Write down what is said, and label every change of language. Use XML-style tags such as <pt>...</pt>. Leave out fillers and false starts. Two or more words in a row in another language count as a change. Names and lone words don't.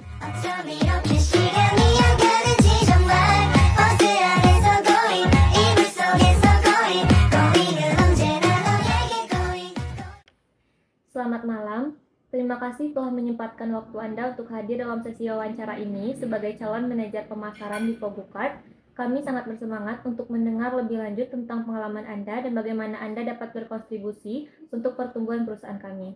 <ko>어쩜 이렇게 시간이 안 가는지 정말 버스 안에서 고인 이불 속에서 고인은 언제나 너에게 고인.</ko> <id>Selamat malam. Terima kasih telah menyempatkan waktu Anda untuk hadir dalam sesi wawancara ini sebagai calon manajer pemasaran di Pogukart. Kami sangat bersemangat untuk mendengar lebih lanjut tentang pengalaman Anda dan bagaimana Anda dapat berkontribusi untuk pertumbuhan perusahaan kami.</id>